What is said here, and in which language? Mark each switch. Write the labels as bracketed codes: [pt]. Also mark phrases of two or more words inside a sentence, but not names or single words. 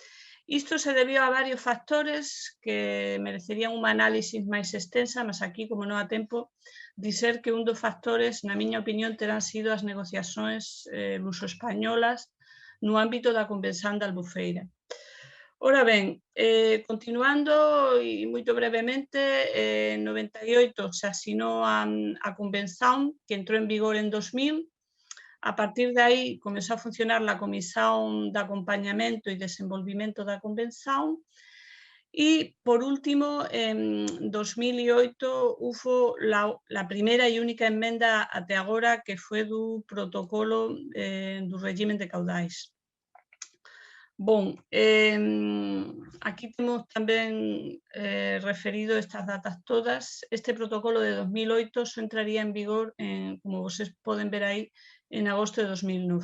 [gl] Isto se debió a varios factores que merecerían unha análisis máis extensa, mas aquí, como non há tempo, dizer que un dos factores, na miña opinión, terán sido as negociacións luso-españolas no ámbito da Convención de Albufeira. Ora ben, continuando e moito brevemente, en 98 se asinou a convención que entrou en vigor en 2000. A partir de aí comezou a funcionar a Comisión de Acompañamento e Desenvolvimento da Convención. [es] Y por último, en 2008 hubo la primera y única [gl] enmenda até agora que foi do protocolo do régimen de caudais. Bon, aquí temos tamén referido estas datas todas. Este protocolo de 2008 só entraría en vigor, como vocês poden ver aí, en agosto de 2009.